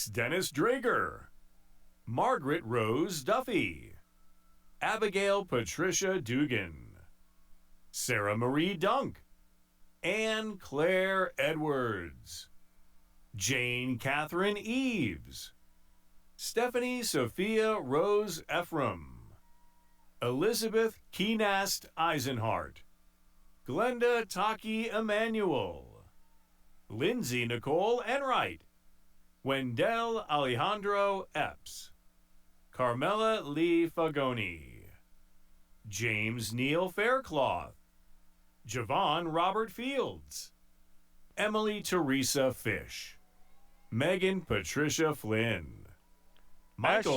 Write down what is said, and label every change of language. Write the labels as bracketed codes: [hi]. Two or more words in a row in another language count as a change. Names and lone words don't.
[en] Dennis Drager, Margaret Rose Duffy, Abigail Patricia Dugan, Sarah Marie Dunk, Anne Claire Edwards, Jane Catherine Eves, Stephanie Sophia Rose Ephraim, Elizabeth Keenast Eisenhart, Glenda Taki Emanuel, Lindsay Nicole Enright, Wendell Alejandro Epps, Carmela Lee Fagoni, James Neal Faircloth, Javon Robert Fields, Emily Teresa Fish, Megan Patricia Flynn, Michael